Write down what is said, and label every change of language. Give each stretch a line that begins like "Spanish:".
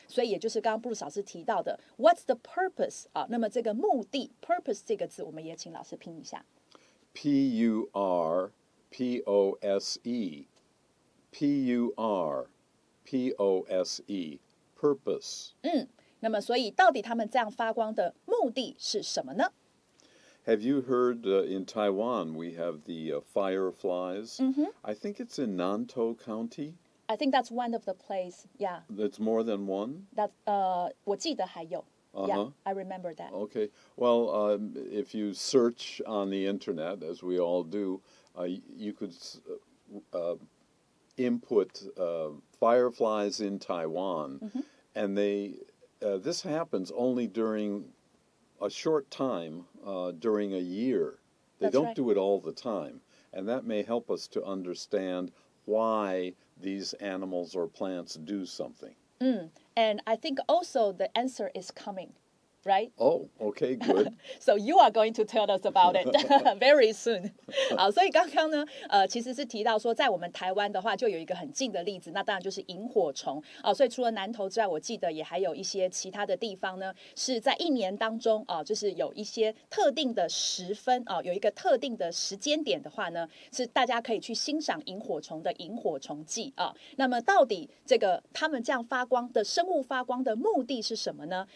Chinese: 所以也就是刚刚布鲁斯老师提到的 What's the purpose 那么这个目的 purpose 这个字，我们也请老师拼一下
English: P-U-R-P-O-S-E P-U-R-P-O-S-E Purpose
Chinese: 那么所以到底他们这样发光的目的是什么呢？
English: Have you heard in Taiwan we have the fireflies? I think it's in Nantou County. I think that's one of the place. Yeah. It's more than one? That 我记得还有 Yeah, I remember that. Okay. Well, if you search on the internet, as we all do, you could input fireflies in Taiwan, and this happens only during a short time during a year. They don't do it all the time, and that may help us to understand why these animals or plants do something. And I think also the answer is coming, right? Oh, okay, good. So you are going to tell us about it very soon.
Chinese: 好，所以刚刚呢，其实是提到说，在我们台湾的话，就有一个很近的例子，那当然就是萤火虫所以除了南投之外，我记得也还有一些其他的地方呢，是在一年当中就是有一些特定的时分有一个特定的时间点的话呢，是大家可以去欣赏萤火虫的萤火虫季那么到底这个他们这样发光的生物发光的目的是什么呢？